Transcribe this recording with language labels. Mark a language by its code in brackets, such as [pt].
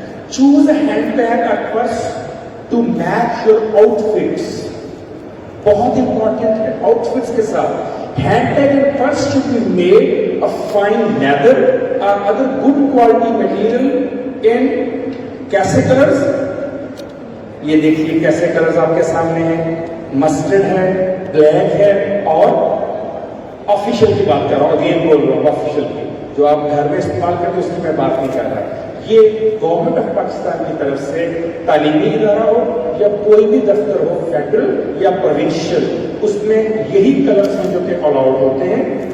[en] Choose a handbag or purse to match your outfits. [ur] بہت important ہے آؤٹفٹس کے ساتھ. [en] Handbag and purse should be made of fine leather or other good quality material in [ur] کیسے colours? یہ دیکھیے کیسے colours آپ کے سامنے ہیں. مسٹرڈ ہے، بلیک ہے، اور آفیشیل کی بات کر رہا ہوں، اگین بول رہا ہوں آفیشیل کی جو آپ گھر میں استعمال کرتے ہیں اس کی میں بات نہیں کر رہا. یہ گورنمنٹ آف پاکستان کی طرف سے تعلیمی ادارہ ہو یا کوئی بھی دفتر ہو، فیڈرل یا پروونشل، اس میں یہی کلرز ہیں جو کہ الاؤڈ ہوتے ہیں.